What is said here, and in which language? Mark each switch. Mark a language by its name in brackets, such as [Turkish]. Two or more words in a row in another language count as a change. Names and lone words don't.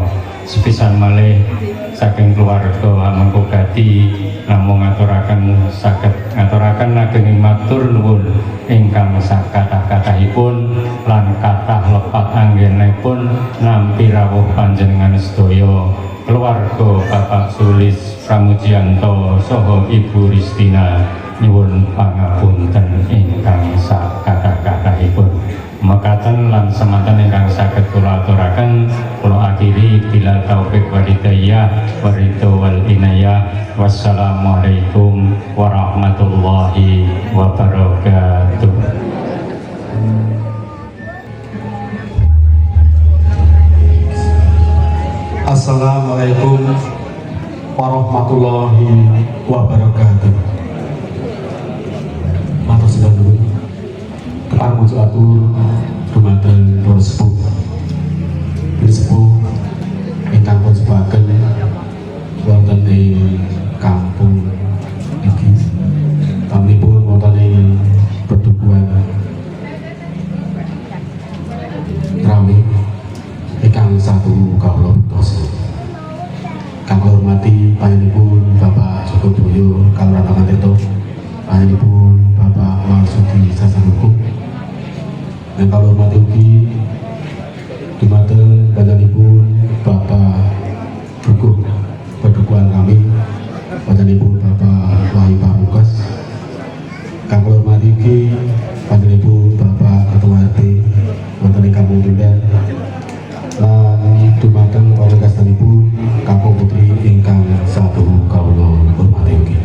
[Javanese] Sepisan malih saking keluarga Hamengkugati namung ngaturaken saged ngaturaken ageng matur nuwun ingkang sakathah-kathahipun lan kathah lepat anggenipun nampi rawuh panjenengan sedaya keluarga Bapak Sulis Pramujianto saha Ibu Ristina nyuwun pangapunten ingkang sakathah-kathahipun. Mekaten lan semanten ingkang saged kula aturaken kula akhiri [Arabic] بالتوفيق والهداية والرضا والعناية. والسلام عليكم ورحمة الله وبركاته. السلام عليكم ورحمة الله وبركاته. [Javanese] Matur sedaya nuwun kepareng atur dumateng para sepuh. Para sepuh ingkang pun sebaken wonten ing kampung iki. Tamunipun wonten ing Pedukuhan Rame ingkang satu kawula putos. Kang kula hormati panjenenganipun Bapak Joko Boyo Kalurahan Tirto, panjenenganipun Bapak Marsudi Sasanukum. Dan kalau hormati ugi dumateng panjenenganipun Bapak Dukuh Pedukuhan kami, panjenenganipun Bapak Wahyu Pamukas. Kang kula hormati ugi panjenenganipun Bapak Ketua RT wonten ing Kampung Tundan lan dumateng para kastanipun Kampung Putri ingkang satu kawula hormati ugi.